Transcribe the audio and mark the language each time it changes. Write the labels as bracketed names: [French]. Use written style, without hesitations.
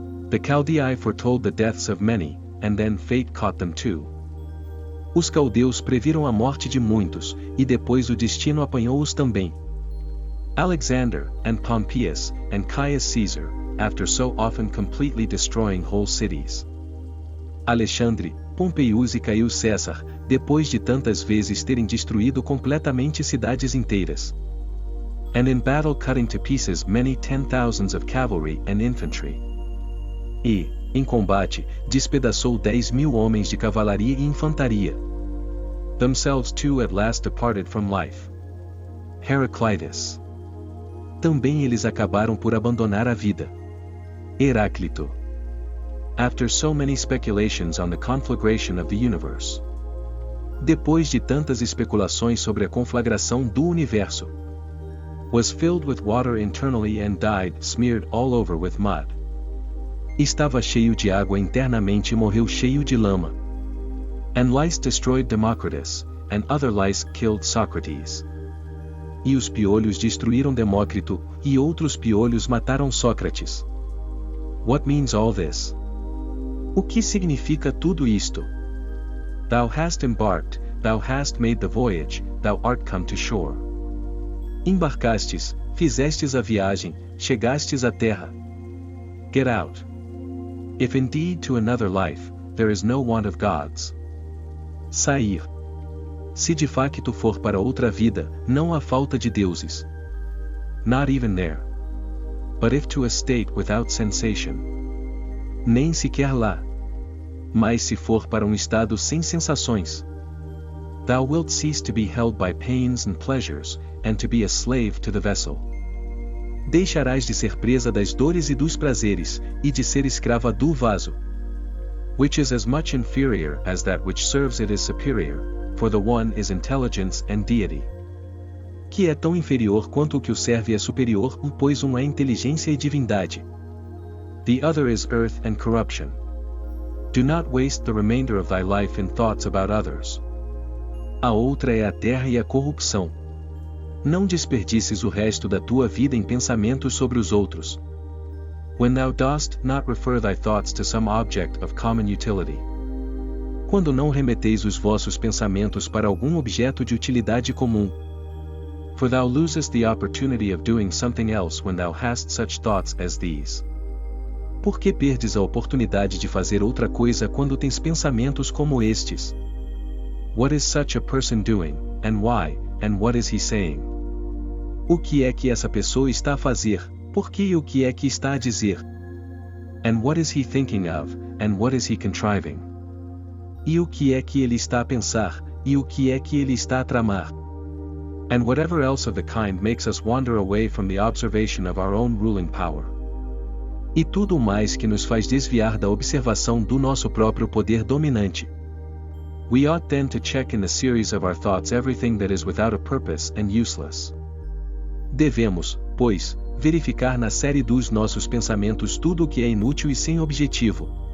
[English] The Chaldeae foretold the deaths of many, and then fate caught them too. [Portuguese] Os caldeus previram a morte de muitos, e depois o destino apanhou-os também. [English] Alexander, and Pompeius, and Caius Caesar, after so often completely destroying whole cities. [Portuguese] Alexandre, Pompeius e Caio César, depois de tantas vezes terem destruído completamente cidades inteiras. [English] And in battle cutting to pieces many 10,000s of cavalry and infantry. [Portuguese] E, em combate, despedaçou 10.000 homens de cavalaria e infantaria. [English] Themselves too at last departed from life. Heraclitus. [Portuguese] Também eles acabaram por abandonar a vida. Heráclito. [English] After so many speculations on the conflagration of the universe. [Portuguese] Depois de tantas especulações sobre a conflagração do universo. [English] Was filled with water internally and died smeared all over with mud. [Portuguese] Estava cheio de água internamente e morreu cheio de lama. [English] And lice destroyed Democritus, and other lice killed Socrates. [Portuguese] E os piolhos destruíram Demócrito, e outros piolhos mataram Sócrates. [English] What means all this? [Portuguese] O que significa tudo isto? [English] Thou hast embarked, thou hast made the voyage, thou art come to shore. [Portuguese] Embarcastes, fizestes a viagem, chegastes à terra. [English] Get out. If indeed to another life, there is no want of gods. [Portuguese] Sair. Se de facto for para outra vida, não há falta de deuses. [English] Not even there. But if to a state without sensation. [Portuguese] Nem sequer lá. Mas se for para um estado sem sensações. [English] Thou wilt cease to be held by pains and pleasures, and to be a slave to the vessel. [Portuguese] Deixarás de ser presa das dores e dos prazeres, e de ser escrava do vaso. [English] Which is as much inferior as that which serves it is superior, for the one is intelligence and deity. [Portuguese] Que é tão inferior quanto o que o serve é superior, pois um é inteligência e divindade. [English] The other is earth and corruption. Do not waste the remainder of thy life in thoughts about others. [Portuguese] A outra é a terra e a corrupção. Não desperdices o resto da tua vida em pensamentos sobre os outros. [English] When thou dost not refer thy thoughts to some object of common utility. [Portuguese] Quando não remeteis os vossos pensamentos para algum objeto de utilidade comum. [English] For thou losest the opportunity of doing something else when thou hast such thoughts as these. [Portuguese] Por que perdes a oportunidade de fazer outra coisa quando tens pensamentos como estes? [English] What is such a person doing, and why, and what is he saying? [Portuguese] O que é que essa pessoa está a fazer, por que e o que é que está a dizer? [English] And what is he thinking of, and what is he contriving? [Portuguese] E o que é que ele está a pensar, e o que é que ele está a tramar? [English] And whatever else of the kind makes us wander away from the observation of our own ruling power. [Portuguese] E tudo o mais que nos faz desviar da observação do nosso próprio poder dominante. [English] We ought then to check in the series of our thoughts everything that is without a purpose and useless. [Portuguese] Devemos, pois, verificar na série dos nossos pensamentos tudo o que é inútil e sem objetivo.